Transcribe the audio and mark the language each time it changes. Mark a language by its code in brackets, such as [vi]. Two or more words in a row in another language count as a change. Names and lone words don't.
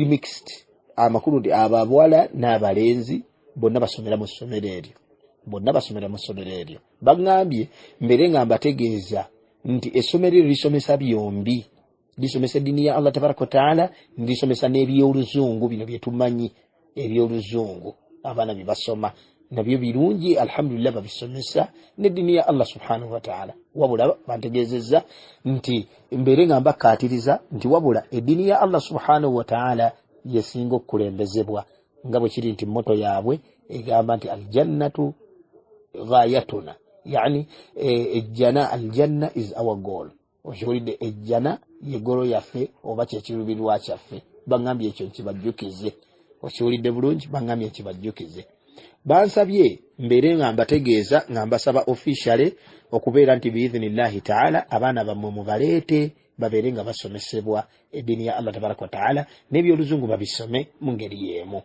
[lg] mixed amakulu nti abawala n'abalenzi bonna basomera mu ssomero eryo bagambye mbere nga mbategeeza nti essomero eryo lisomesa byombi lisomesa eddiini ya Allah [ar] تبارك وتعالى [lg] lisomesa n'ebyoluzungu bino byetumanyi ebyoluzungu abaana bibasoma nabyo birungi alhamdulillah babisomesa n'eddiini ya Allah subhanahu [ar] وتعالى [lg] wabula bantegeezezza nti mbere nga mbakkaatiriza nti wabula eddiini ya Allah [ar] سبحانه وتعالى [lg] yesinga okukulembezebwa nga bwe kiri nti moto yaabwe egamba nti [ar] الجنة غايتنا يعني الجنة [en] is our goal [lg] okiwulidde ejjana yegolo yaffe oba kyekirubirwa kyaffe bagambye ekyo nkibajjukize okiwulidde bulungi bagambye nkibajjukize bansabye mbere nga mbategeeza nga mbasaba officially okubeera nti [ar] بإذن الله تعالى [lg] abaana bammwe mubaleete babeere nga basomesebwa eddiini ya Allah [ar] تبارك وتعالى [lg] n'ebyoluzungu babisome mu ngeri y'emu.